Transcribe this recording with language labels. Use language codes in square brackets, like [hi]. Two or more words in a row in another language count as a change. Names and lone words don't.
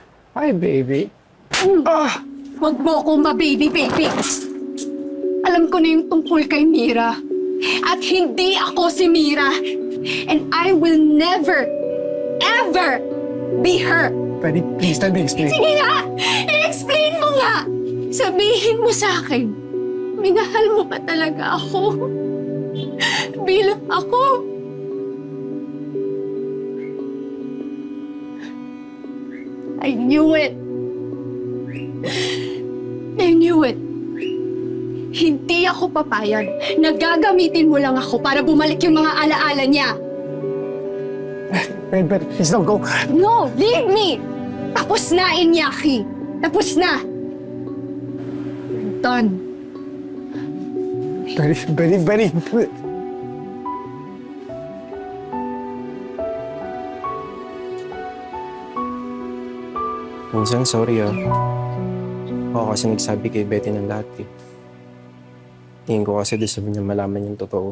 [en] Hi, baby. [tl] Huwag mo akong ma-baby-baby. Alam ko na yung tungkol kay Mira. At hindi ako si Mira. [en] And I will never, ever be her. Betty, please, let me explain. [tl] Sige nga! I-explain mo nga! Sabihin mo sa akin, minahal mo ba talaga ako? Bilang ako? [en] I knew it. I knew it. [tl] Hindi ako papayag na gagamitin mo lang ako para bumalik yung mga alaala niya. [en] Betty, please don't go. No, leave me! [tl] Tapos na, Iñaki. Tapos na. Done. Betty. Minsan, sorry Ako kasi nagsabi kay Betty ng lahat Tingin ko kasi gusto niya malaman yung totoo.